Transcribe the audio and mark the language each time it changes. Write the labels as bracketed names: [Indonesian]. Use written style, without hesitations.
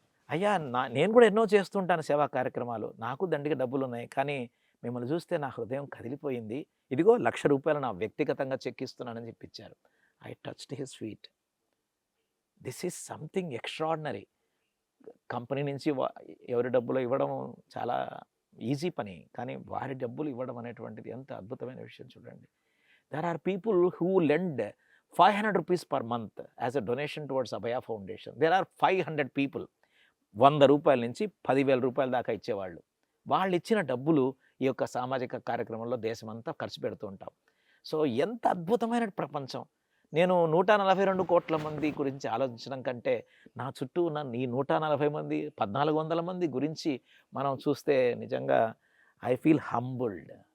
[Telugu] అయ్యా నేను కూడా ఎన్నో చేస్తుంటాను సేవా కార్యక్రమాలు, నాకు దండిగా డబ్బులు ఉన్నాయి, కానీ మిమ్మల్ని చూస్తే నా హృదయం కదిలిపోయింది, ఇదిగో ₹1,00,000 నా వ్యక్తిగతంగా చెక్కిస్తున్నానని చెప్పించారు. [English] I touched his feet. This is something extraordinary. [Telugu] Company నుంచి ఎవరి డబ్బులు ఇవ్వడం చాలా ఈజీ పని, కానీ వారి డబ్బులు ఇవ్వడం అనేటువంటిది ఎంత అద్భుతమైన విషయం చూడండి. [English] There are people who lend 500 rupees per month as a donation towards Abhaya Foundation. There are 500 people. [Telugu] 100 రూపాయల నుంచి 10,000 రూపాయల దాకా ఇచ్చేవాళ్ళు. వాళ్ళు ఇచ్చిన డబ్బులు ఈ యొక్క సామాజిక కార్యక్రమంలో దేశమంతా ఖర్చు పెడుతూ ఉంటాం. సో ఎంత అద్భుతమైన ప్రపంచం. నేను 142 కోట్ల మంది గురించి ఆలోచించడం కంటే, నా చుట్టూ ఉన్న ఈ 140 మంది, 1400 మంది గురించి మనం చూస్తే నిజంగా [English] I feel humbled.